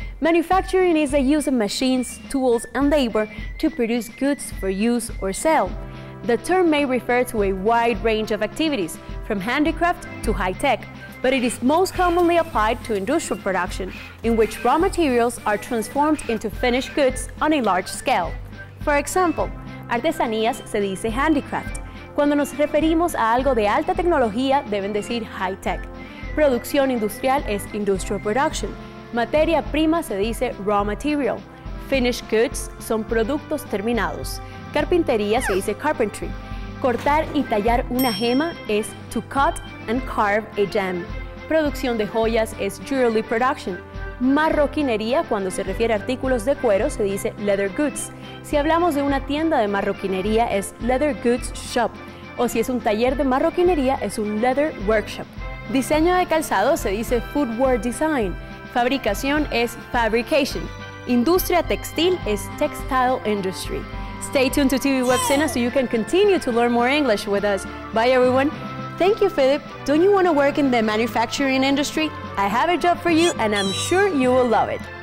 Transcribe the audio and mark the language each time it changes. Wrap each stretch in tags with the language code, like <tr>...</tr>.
<en>Manufacturing is the use of machines, tools and labor to produce goods for use or sale. The term may refer to a wide range of activities, from handicraft to high-tech, but it is most commonly applied to industrial production, in which raw materials are transformed into finished goods on a large scale. For example,</en> <es>artesanías se dice handicraft. Cuando nos referimos a algo de alta tecnología, deben decir</es> <en>high-tech.</en> <es>Producción industrial es</es> <en>industrial production.</en> <es>Materia prima se dice</es> <en>raw material. Finished goods</en> <es>son productos terminados. Carpintería se dice carpentry. Cortar y tallar una gema es</es> <en>to cut and carve a gem.</en> <es>Producción de joyas es</es> <en>jewelry production.</en> <es>Marroquinería, cuando se refiere a artículos de cuero, se dice</es> <en>leather goods.</en> <es>Si hablamos de una tienda de marroquinería, es</es> <en>leather goods shop.</en> <es>O si es un taller de marroquinería, es un</es> <en>leather workshop.</en> <es>Diseño de calzado se dice</es> <en>footwear design.</en> <es>Fabricación es fabrication. Industria textil es</es> <en>textile industry. Stay tuned to TV Web SENA so you can continue to learn more English with us. Bye everyone. Thank you, Philip. Don't you want to work in the manufacturing industry? I have a job for you and I'm sure you will love it.</en>